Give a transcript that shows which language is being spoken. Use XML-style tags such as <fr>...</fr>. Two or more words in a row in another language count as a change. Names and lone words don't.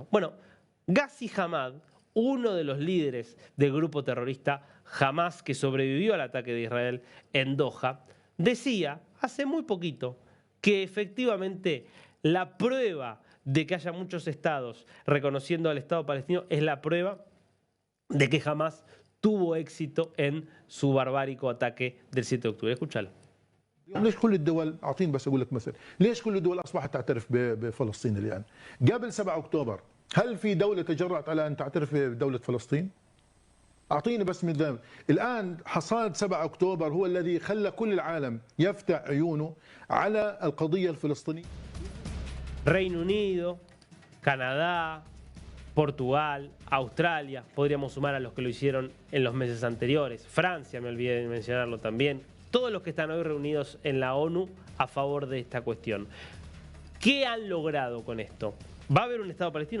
<es>Bueno, Ghazi Hamad, uno de los líderes del grupo terrorista Hamas que sobrevivió al ataque de Israel en Doha, decía hace muy poquito que efectivamente la prueba de que haya muchos estados reconociendo al Estado palestino es la prueba de que Hamas tuvo éxito en su barbárico ataque del 7 de octubre. Escúchalo.</es> <ar>ليش كل الدول اعطيني بس اقول لك مثل ليش كل الدول اصبحت تعترف بفلسطين الان؟ قبل 7 اكتوبر هل في دوله تجرأت على ان تعترف بدوله فلسطين؟ اعطيني بس مثال. الان حصاد 7 اكتوبر هو الذي خلى كل العالم يفتح عيونه على القضيه الفلسطينيه.</ar> <es>Reino Unido, Canadá, Portugal, Australia, podríamos sumar a los que lo hicieron en los meses anteriores. Francia, me olvidé de mencionarlo también. Todos los que están hoy reunidos en la ONU a favor de esta cuestión. ¿Qué han logrado con esto? ¿Va a haber un Estado palestino?</es>